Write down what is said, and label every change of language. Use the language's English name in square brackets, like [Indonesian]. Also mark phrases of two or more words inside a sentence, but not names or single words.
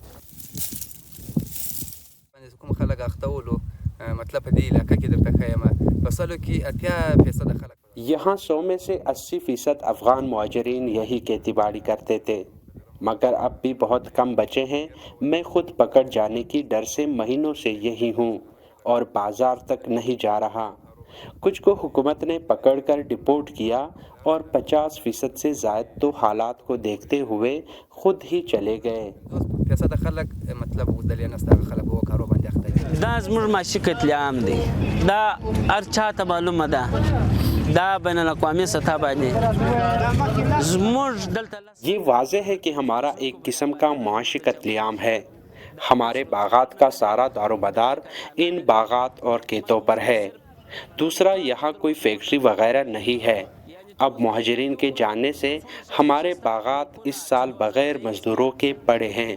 [Urdu] یہاں 100 میں سے 80% افغان مہاجرین یہی کھیتی باڑی کرتے تھے، مگر اب بھی بہت کم بچے ہیں۔ میں خود پکڑ جانے کی ڈر سے مہینوں سے یہی ہوں اور بازار تک نہیں جا رہا۔ کچھ کو حکومت نے پکڑ کر ڈپورٹ کیا اور 50% سے زائد تو حالات کو دیکھتے ہوئے خود ہی چلے گئے۔ [Pashto] دا زموږ معاشي قتل عام دی، دا هر چاته معلومه ده، دا بین الاقوامی سطح باندې زموږ دلته [Urdu] یہ واضح ہے کہ ہمارا ایک قسم کا معاشی قتل عام ہے۔ ہمارے باغات کا سارا دار و مدار ان باغات اور کھیتوں پر ہے۔ دوسرا، یہاں کوئی فیکٹری وغیرہ نہیں ہے۔ اب مہاجرین کے جانے سے ہمارے باغات اس سال بغیر مزدوروں کے پڑے ہیں۔